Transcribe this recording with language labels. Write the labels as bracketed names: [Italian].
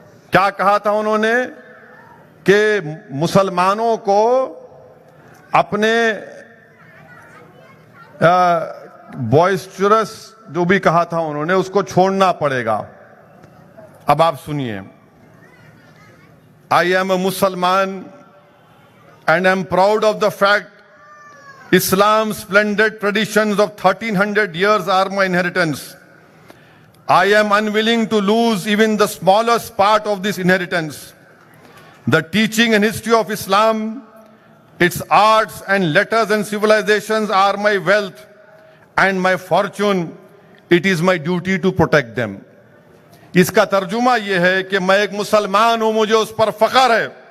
[Urdu] کیا کہا تھا انہوں نے کہ مسلمانوں کو اپنے boisterous جو بھی کہا تھا انہوں نے اس کو چھوڑنا پڑے گا. اب آپ سنیے. [English] I am a Musliman and am proud of the fact Islam's splendid traditions of 1300 years are my inheritance. I am unwilling to lose even the smallest part of this inheritance. The teaching and history of Islam, its arts and letters and civilizations are my wealth and my fortune. It is my duty to protect them. [Urdu] اس کا ترجمہ یہ ہے کہ میں ایک مسلمان ہوں, مجھے اس پر فخر ہے.